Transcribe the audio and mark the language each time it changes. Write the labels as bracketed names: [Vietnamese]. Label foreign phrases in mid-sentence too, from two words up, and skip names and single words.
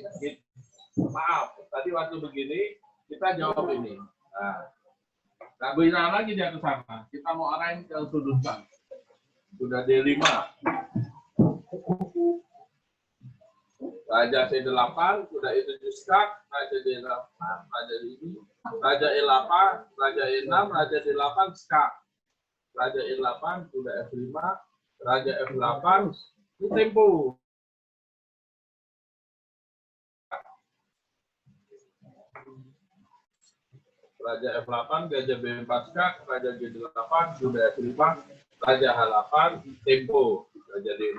[Indonesian] Maaf, tadi waktu begini kita jawab ini. Nah, nggak bisa lagi dia ke sana. Kita mau arahin ke sudutkan. Sudah D5. Raja C8, sudah itu skak, Raja D8, Raja ini, Raja E8, Raja E6, Raja D8 skak. Raja E8, sudah F5, Raja F8, itu tempo. Raja F8, Raja B4 skak, Raja G8, sudah F5, Raja H8, tempo, Raja D6.